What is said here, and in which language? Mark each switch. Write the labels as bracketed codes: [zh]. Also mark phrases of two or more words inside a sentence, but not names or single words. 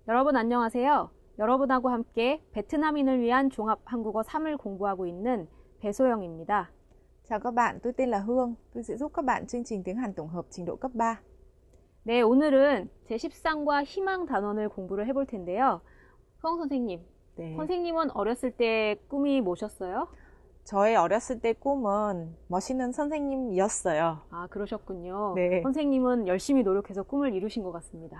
[ko] 여러분 안녕하세요. 여러분하고 함께 베트남인을 위한 종합 한국어 3을 공부하고 있는 배소영입니다. [vi] Chào các bạn, tôi tên là Hương. Tôi sẽ giúp các bạn chương trình tiếng Hàn tổng hợp trình độ cấp 3. [ko] 네, 오늘은 제13과 희망 단원을 공부를 해볼 텐데요. 흐엉 선생님, 네. 선생님은 어렸을 때 꿈이 뭐셨어요? 저의 어렸을 때 꿈은 멋있는 선생님이었어요. 아, 그러셨군요. 네. 선생님은 열심히 노력해서 꿈을 이루신 것 같습니다.